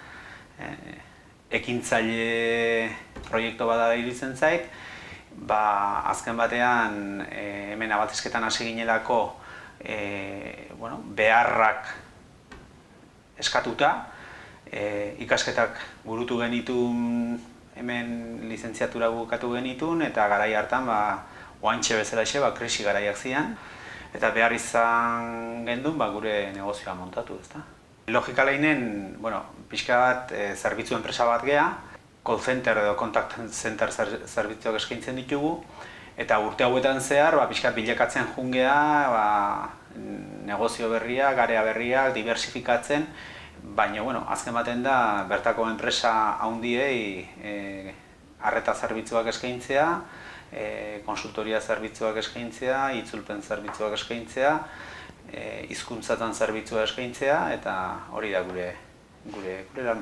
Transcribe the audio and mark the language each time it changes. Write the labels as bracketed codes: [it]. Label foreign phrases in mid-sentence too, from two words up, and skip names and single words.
[eu] Ekintzaile proiektu bada iruditzen zait, azken batean hemen Navaltixketan hasi ginelako beharrak eskatuta, ikasketak burutu genitun, hemen lizentziatura bukatu genitun, eta garai hartan oantxe bezalaxe krisi garaiak zian, eta behar izan gendun gure negozioa montatu, ezta. Logika lehinen, pixka bat zerbitzu enpresa bat gea, [en] call center edo contact center [eu] zerbitzuak eskaintzen ditugu, eta urte hauetan zehar pixka bilakatzen jungea, negozio berriak, area berriak, diversifikatzen, baina, azken baten da, bertako enpresa handiei arreta zerbitzuak eskaintzea, konsultoria zerbitzuak eskaintzea, itzulpen zerbitzuak eskaintzea, hizkuntzatan zerbitzua eskaintzea, eta hori da gure lana.